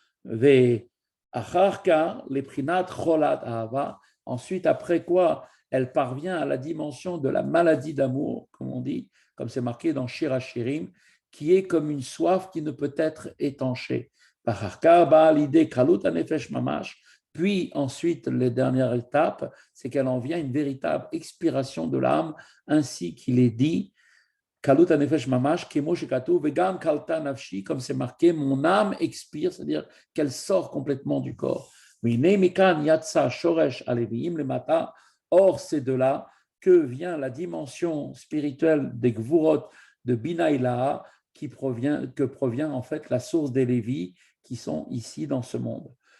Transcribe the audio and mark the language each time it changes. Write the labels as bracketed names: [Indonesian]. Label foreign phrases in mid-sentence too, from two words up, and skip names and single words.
[French] Ensuite, après quoi, elle parvient à la dimension de la maladie d'amour, comme on dit, comme c'est marqué dans Shir HaShirim, qui est comme une soif qui ne peut être étanchée. Puis ensuite, les dernières étapes, c'est qu'elle en vient une véritable expiration de l'âme, ainsi qu'il est dit, [Hebrew] כלות הנפש ממש, כמו שכתוב, וגם כלתה נפשי, comme c'est marqué, mon âme expire, c'est-à-dire qu'elle sort complètement du corps. [French] Or, c'est de là que vient la dimension spirituelle des Gvurot de [Hebrew] בינה עילאה, [French] que provient en fait la source des Lévis qui sont ici dans ce monde.